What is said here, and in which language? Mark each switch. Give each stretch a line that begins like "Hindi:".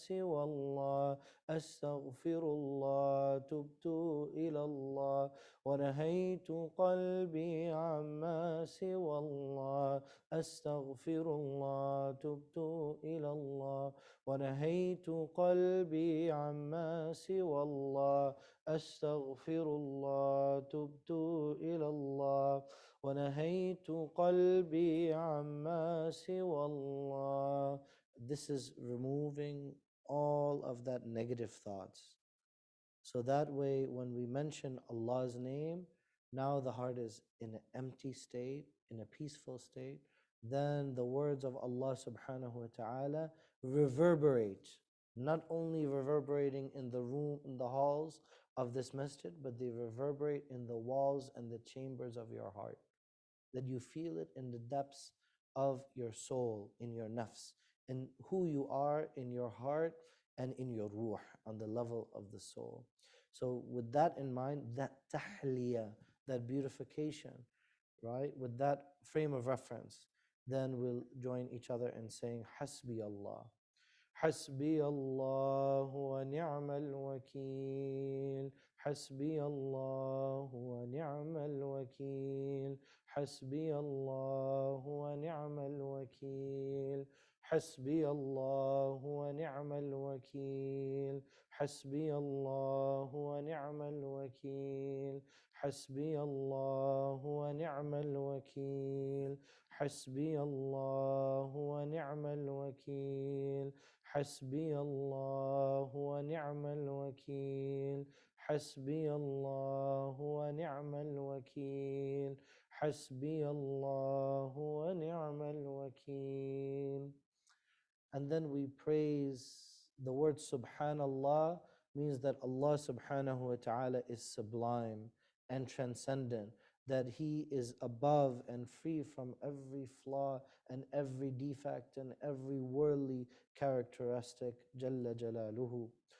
Arabic: سوى الله أستغفر الله تبت إلى الله ونهيت قلبي عما سوى الله أستغفر الله تبت إلى الله ونهيت قلبي عما سوى الله أستغفر الله تبت إلى الله ونهيت قلبي عما سوى الله.
English: This is removing all of that negative thoughts. So that way, when we mention Allah's name, now the heart is in an empty state, in a peaceful state. Then the words of Allah subhanahu wa ta'ala reverberate, not only reverberating in the room, in the halls of this masjid, but they reverberate in the walls and the chambers of your heart. That you feel it in the depths of your soul, in your nafs, in who you are, in your heart, and in your ruh, on the level of the soul. So with that in mind, that tahliya, that beautification, right, with that frame of reference, then we'll join each other in saying, Hasbi Allah.
Arabic: حسبي الله ونعم الوكيل حسبي الله ونعم الوكيل حسبي الله ونعم الوكيل حسبي الله ونعم الوكيل حسبي الله ونعم الوكيل حسبي الله ونعم الوكيل حسبي الله ونعم الوكيل حسبي الله ونعم الوكيل حسبي الله ونعم الوكيل حسبي الله ونعم الوكيل.
English: And then we praise the word Subhanallah means that Allah subhanahu wa ta'ala is sublime and transcendent, that He is above and free from every flaw and every defect and every worldly characteristic, Jalla Jalaluhu.